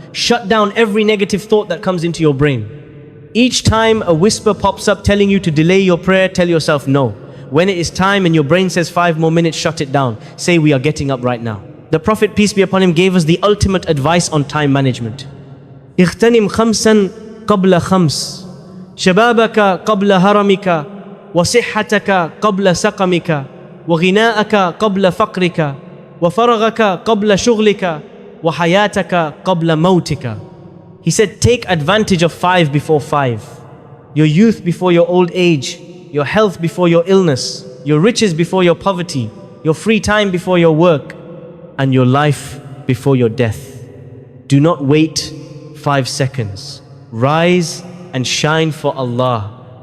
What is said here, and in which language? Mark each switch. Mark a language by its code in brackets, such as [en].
[en] Shut down every negative thought that comes into your brain. Each time a whisper pops up telling you to delay your prayer, tell yourself no. When it is time and your brain says 5 more minutes, shut it down. Say, we are getting up right now. The Prophet, peace be upon him, gave us the ultimate advice on time management. [ar] اغتنم خمسا قبل خمس شبابك قبل هرمك وصحتك قبل سقمك وغناءك قبل فقرك وفرغك قبل شغلك وحياتك قبل موتك. [en] He said, take advantage of 5 before 5. Your youth before your old age, your health before your illness, your riches before your poverty, your free time before your work, and your life before your death. Do not wait 5 seconds. Rise and shine for Allah.